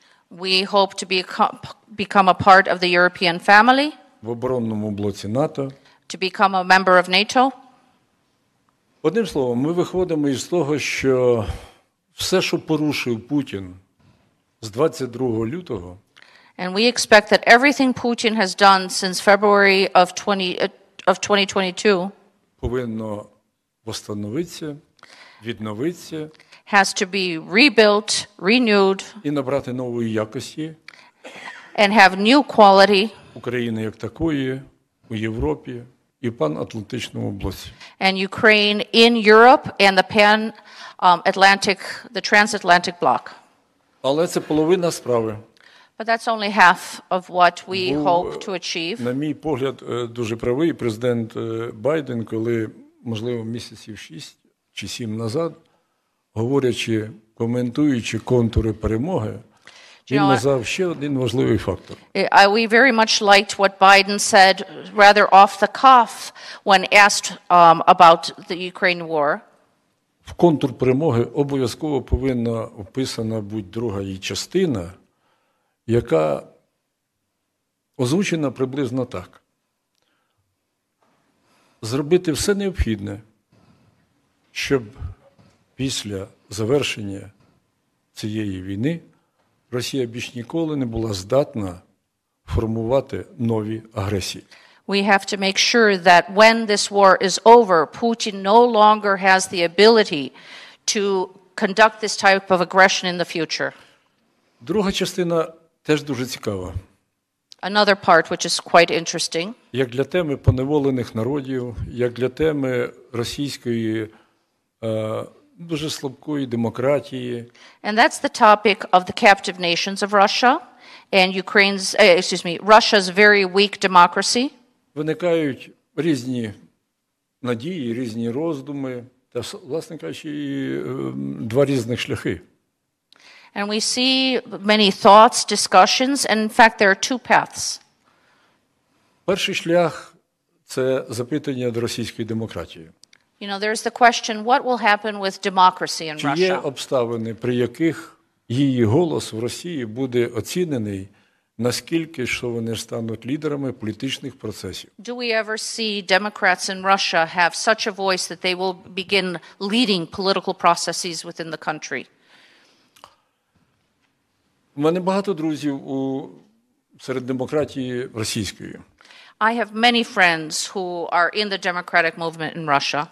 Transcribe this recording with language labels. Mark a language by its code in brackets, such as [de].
[en] We hope to become a part of the European family. [uk] В оборонному блоці НАТО. [en] To become a member of NATO. [uk] Одним словом, ми виходимо із того, що все, що порушив Путін з 22 лютого, [en] and we expect that everything Putin has done since February of 2022 [uk] повинно восстановитися, відновитися, [en] has to be rebuilt, renewed, [uk] і набрати нової якості [en] and have new quality [uk] України як такої у Європі і в панатлантичному блоці. [en] And Ukraine in Europe and the the transatlantic bloc. [uk] Але це половина справи. [en] But that's only half of what we hope to achieve. [uk] На мій погляд, дуже правий президент Байден, коли, можливо, місяців 6 чи 7 назад, говорячи, коментуючи контури перемоги, він назвав ще один важливий фактор. [en] We very much liked what Biden said rather off the cuff when asked about the Ukraine war. [uk] В контур перемоги обов'язково повинна вписана бути друга її частина, яка озвучена приблизно так. Зробити все необхідне, щоб після завершення цієї війни Росія більш ніколи не була здатна формувати нові агресії. [en] We have to make sure that when this war is over, Putin no longer has the ability to conduct this type of aggression in the future. [uk] Друга частина теж дуже цікава. [en] Another part which is quite interesting. [uk] Як для теми поневолених народів, як для теми російської дуже слабкої демократії. [en] And that's the topic of the captive nations of Russia and Russia's very weak democracy. [uk] Виникають різні надії, різні роздуми, та, власне кажучи, і два різних шляхи. [en] And we see many thoughts, discussions, and in fact there are two paths. [uk] Перший шлях – це запитання до російської демократії. [en] You know, there's the question, what will happen with democracy in Russia? [uk] Чи є обставини, при яких її голос в Росії буде оцінений, наскільки, що вони стануть лідерами політичних процесів? [en] Do we ever see Democrats in Russia have such a voice that they will begin leading political processes within the country? [uk] У мене багато друзів серед демократії російської. [en] I have many friends who are in the democratic movement in Russia.